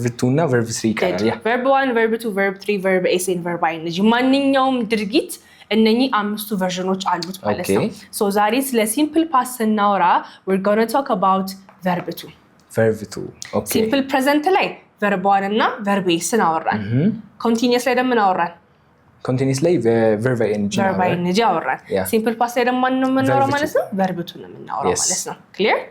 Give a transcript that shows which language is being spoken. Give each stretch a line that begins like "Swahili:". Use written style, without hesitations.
Amharic: እና verb 3 ይቀራል ያ verb 1 verb 2 verb 3 verb s and verb ing ማንኛውም ድርጊት እነኚህ አምስቱ ቨርዥኖች አሉት ማለት ነው so ዛሬ ስለ simple past እናወራ
English: we're going to talk about verb 2 okay
Amharic: simple present ላይ verb 1 እና verb s እናወራን continuous ላይ ደግሞ እናወራን continuous ላይ verb ing አወራን simple past ላይ ደግሞ ማን ነው የምናወራው ማለት ነው verb 2 ነው የምናወራው ማለት ነው clear